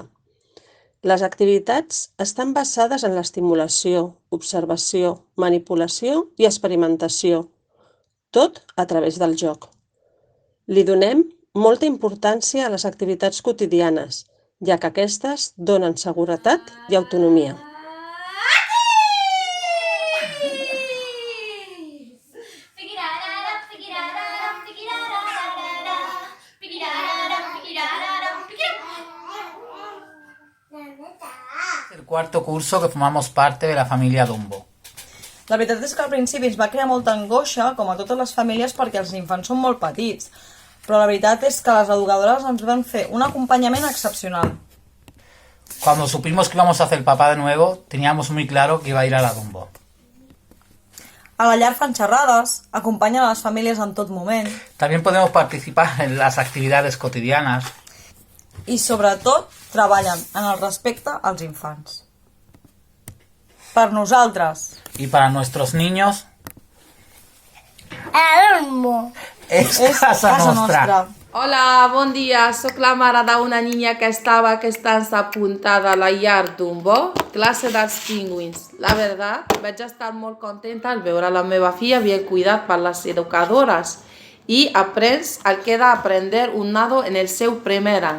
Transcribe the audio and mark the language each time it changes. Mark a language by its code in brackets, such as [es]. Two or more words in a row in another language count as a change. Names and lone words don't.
[ca] Les activitats estan basades en l'estimulació, observació, manipulació i experimentació, tot a través del joc. Li donem molta importància a les activitats quotidianes, ja que aquestes donen seguretat i autonomia. [es] El cuarto curso que formamos parte de la familia Dumbo. [ca] La veritat és que al principi ens va crear molta angoixa, com a totes les famílies, perquè els infants són molt petits. Però la veritat és que les educadores ens van fer un acompanyament excepcional. [es] Cuando supimos que íbamos a hacer papá de nuevo, teníamos muy claro que iba a ir a la Dumbo. [ca] A la llar fan xerrades, acompanyen a les famílies en tot moment. [es] También podemos participar en las actividades cotidianas. [ca] I sobretot treballen en el respecte als infants. Per nosaltres. [es] Y para nuestros niños, es [ca] És casa nostra. Hola, bon dia. Soc la mare d'una niña que estava aquest any apuntada a la llar Dumbo, classe dels pingüins. La veritat, vaig estar molt contenta al veure la meva filla ben cuidat per les educadores i aprens el que ha d'aprendre un nado en el seu primer any.